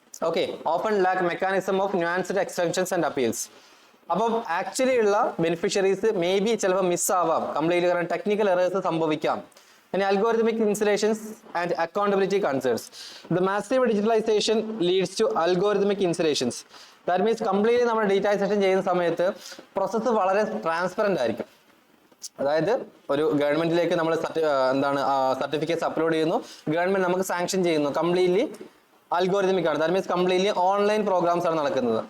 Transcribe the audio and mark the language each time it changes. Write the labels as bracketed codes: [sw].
[en] Okay, open lack mechanism of nuanced extensions and appeals. [ml] അപ്പം actually ഉള്ള beneficiaries may be ചിലപ്പോൾ miss ആവാം കംപ്ലീറ്റ്ലി, കാരണം ടെക്നിക്കൽ എറേഴ്സ് സംഭവിക്കാം. [en] And algorithmic installations and accountability concerns. The massive digitalization leads to algorithmic installations. That means completely [ml] നമ്മൾ digitisation ചെയ്യുന്ന സമയത്ത് process വളരെ ട്രാൻസ്പെറന്റ് ആയിരിക്കും. അതായത് ഒരു ഗവൺമെന്റിലേക്ക് നമ്മൾ എന്താണ് സർട്ടിഫിക്കറ്റ്സ് അപ്ലോഡ് ചെയ്യുന്നു, ഗവൺമെന്റ് നമുക്ക് സാങ്ഷൻ ചെയ്യുന്നു. കംപ്ലീറ്റ്ലി അൽഗോരിതമിക് ആണ്. That means completely online programmes ആണ് നടക്കുന്നത്.